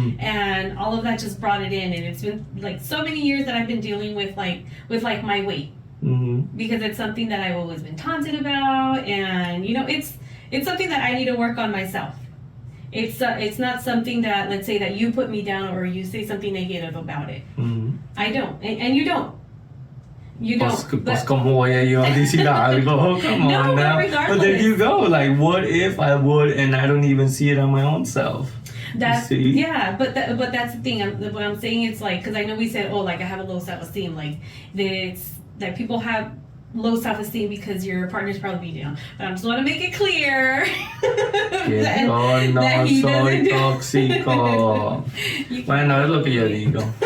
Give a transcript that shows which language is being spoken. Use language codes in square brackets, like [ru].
[en] And all of that just brought it in, and it's been like so many years that I've been dealing with my weight. Because it's something that I've always been taunted about, and it's something that I need to work on myself. It's not something that, let's say, that you put me down or you say something negative about it. I don't, and you don't. You don't. [es] Pues como voy a yo decir algo? [en] Come on now. But there you go. Like, what if I would and I don't even see it on my own self? But that's the thing. What I'm saying, it's like, because I know we said, I have a low self-esteem. Like, that people have low self-esteem because your partner's probably beat down. But I just want to make it clear that [es] no he soy tóxico. Bueno, es lo que yo digo.